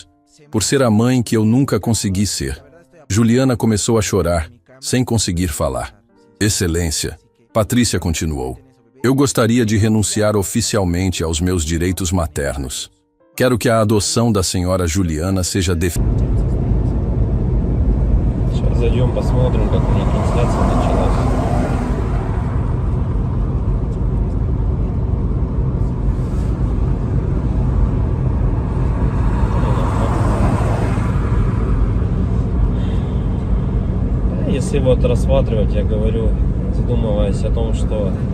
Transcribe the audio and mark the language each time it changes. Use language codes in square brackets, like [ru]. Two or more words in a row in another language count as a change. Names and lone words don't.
[pt] Por ser a mãe que eu nunca consegui ser. Juliana começou a chorar, sem conseguir falar. Excelência, Patrícia continuou. Eu gostaria de renunciar oficialmente aos meus direitos maternos. Quero que a adoção da senhora Juliana seja definida. [ru] Сейчас зайдем, посмотрим, как у них трансляция началась. Если вот рассматривать, я говорю, задумываясь о том, что